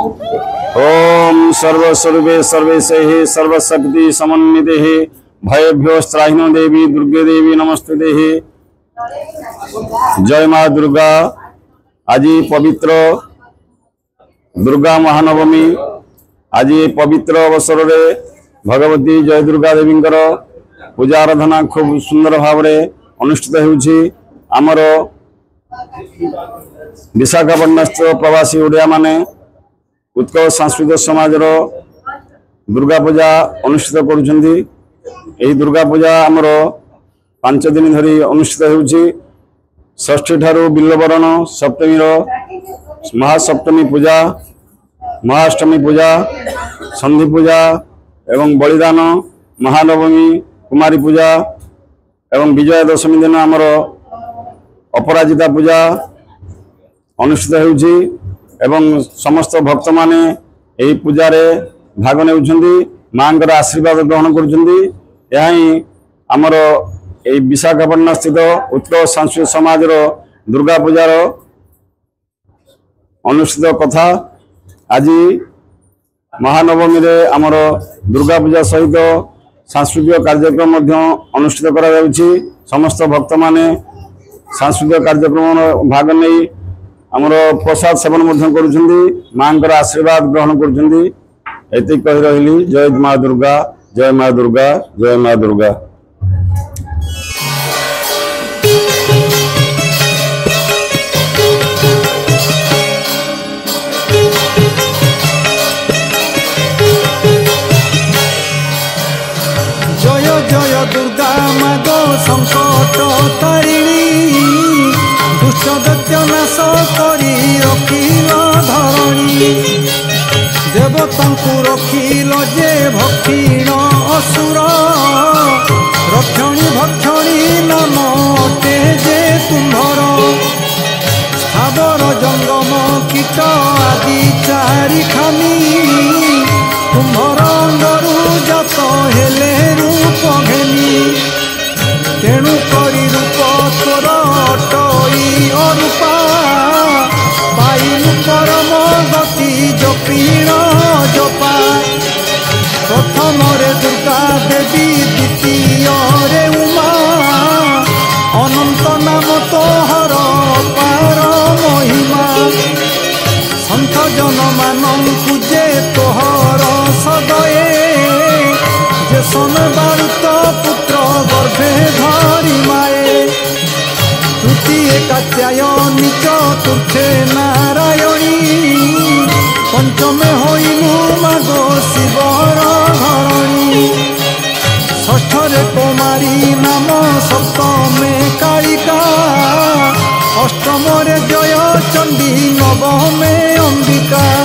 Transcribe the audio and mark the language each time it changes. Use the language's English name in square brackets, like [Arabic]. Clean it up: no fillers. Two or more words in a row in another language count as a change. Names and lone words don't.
[Sanskrit] ओम सर्वस्वरूपे सर्वेशे सर्वशक्ति समन्विते भयभ्यो त्राहिनो देवी दुर्गे देवी नमस्ते। [Odia] ଜୟ ମାଁ ଦୁର୍ଗା। ଆଜ ପବିତ୍ର ଦୁର୍ଗା ମହାନବମୀ। ଆଜ ପବିତ୍ର ଅବସର ମେଁ ଭଗବତୀ ଜୟ ଦୁର୍ଗା ଦେବୀ ପୂଜା ଆରାଧନା ଖୁବ ସୁନ୍ଦର ଭାବ ମେଁ ଅନୁଷ୍ଠିତ ହେଉଛି। ଆମର ବିଶାଖାପଟ୍ଟନସ୍ଥ ପ୍ରବାସୀ ଓଡ଼ିଆ ମାନେ ଉତ୍କଳ ସାଂସ୍କୃତିକ ସମାଜ ଦୁର୍ଗା ପୂଜା ଅନୁଷ୍ଠିତ କରୁଛନ୍ତି। ଏହି ଦୁର୍ଗା ପୂଜା ଆମର 5 ଦିନ ଧରି ଅନୁଷ୍ଠିତ ହେଉଛି। ଷଷ୍ଠୀ ଠାରୁ ବିଲ୍ୱବରଣ, ସପ୍ତମୀ ମହାସପ୍ତମୀ ପୂଜା, ମହାଅଷ୍ଟମୀ ପୂଜା, ସନ୍ଧି ପୂଜା ଏବଂ ବଳିଦାନ, ମହାନବମୀ, କୁମାରୀ ପୂଜା ଏବଂ ବିଜୟା ଦଶମୀ ଦିନ ଆମର ଅପରାଜିତା ପୂଜା ଅନୁଷ୍ଠିତ ହେଉଛି ଏବଂ ସମସ୍ତ ଭକ୍ତ ମାନେ ଏହି ପୂଜା ରେ ଭାଗ ନେଉଛନ୍ତି, ମାଙ୍କର ଆଶୀର୍ବାଦ ଗ୍ରହଣ କରୁଛନ୍ତି। ଯହି ଆମର ଏହି ବିଶାଖାପଟ୍ଟନମ ସ୍ଥିତ ଉତ୍କଳ ସାଂସ୍କୃତିକ ସମାଜ ଦୁର୍ଗା ପୂଜାର ଅନୁଷ୍ଠିତ କଥା। ଆଜ ମହାନବମୀ ରେ ଆମର ଦୁର୍ଗା ପୂଜା ସହିତ ସାଂସ୍କୃତିକ କାର୍ଯ୍ୟକ୍ରମ ଅନୁଷ୍ଠିତ କରା ଯାଉଛି। ସମସ୍ତ ଭକ୍ତ ମାନେ ସାଂସ୍କୃତିକ କାର୍ଯ୍ୟକ୍ରମ ଭାଗ ନହୀଁ ଆମର ପ୍ରସାଦ ସେବନ କରୁଛନ୍ତି, ମାଙ୍କର ଆଶୀର୍ବାଦ ଗ୍ରହଣ କରୁଛନ୍ତି। ଏତି କହି ରହିଲି। ଜୟ ମାଁ ଦୁର୍ଗା, ଜୟ ମାଁ ଦୁର୍ଗା, ଜୟ ମାଁ ଦୁର୍ଗା, जय माँ दुर्गा। ଜୟ ଜୟ ଦୁର୍ଗା ମାଗୋ ସଙ୍କଟ ତାରିଣୀ, ଦୁଷ୍ଟ ଦୈତ୍ୟ ନାଶ କରି ରଖିଲ ଧରଣୀ। ଦେବତାଙ୍କୁ ରଖିଲ ଯେ ଭକ୍ଷିଣ ଅସୁର, ରକ୍ଷଣୀ ଭକ୍ଷଣୀ ନାମ ଅଟେ ଯେ ତୁମ୍ଭର। ସ୍ଥାବର ଜଙ୍ଗମ କୀଟ ଆଦି ଚାରି ଖାଣି, ତୁମ୍ଭର ଅଙ୍ଗରୁ ଜାତ ହେଲେ ରୂପ ଘେନି। ତେଣୁ କରି ରୂପ ତୋର ଅଟଇ ଅରୂପା, ପାଇଲୁ ପରମ ଗତି ଜପିଣ ଜପା। ପ୍ରଥମ ରେ ଦୁର୍ଗା ଦେବୀ, ଦ୍ୱିତୀୟ ରେ ଉମା, ଅନନ୍ତ ନାମ ତୋହର ପାର ମହିମା। ସନ୍ଥ ଜନ ମାନଙ୍କୁ ଯେ ତୋହର ସଦୟେ, ଯେ ସୋମବାରୁତ ପୁତ୍ର ଗର୍ଭେ ଧରି ମାଏ। ତୃତୀୟ କାତ୍ୟାୟନୀ, ଚତୁର୍ଥେ ନାରାୟଣୀ, ପଞ୍ଚମେ ହୋଇଲୁ ମାଗୋ ଶିବର ଧରଣୀ। ଷଷ୍ଠରେ କୁମାରୀ ନାମ, ସପ୍ତମେ କାଳିକା, ଅଷ୍ଟମରେ ଜୟ ଚଣ୍ଡୀ, ନବମେ ଅମ୍ବିକା।